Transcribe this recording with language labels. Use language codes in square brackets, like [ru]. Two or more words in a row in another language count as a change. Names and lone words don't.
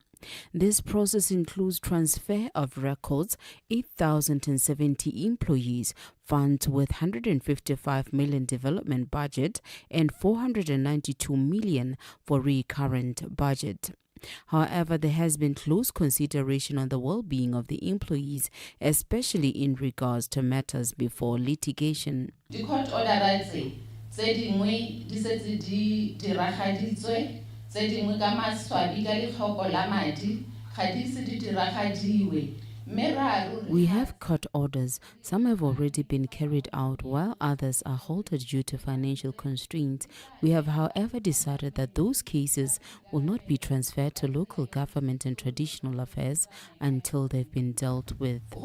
[en] This process includes transfer of records, 8,070 employees, funds with 155 million development budget and 492 million for recurrent budget. However, there has been close consideration on the well-being of the employees, especially in regards to matters before litigation. The court order [tn] tse dingwe di setse di diragaditswe tse dingwe ka maswabi ka lekgoko la madi ga di se di diragadiwe. [en] We have court orders. Some have already been carried out while others are halted due to financial constraints. We have, however, decided that those cases will not be transferred to local government and traditional affairs until they've been dealt with.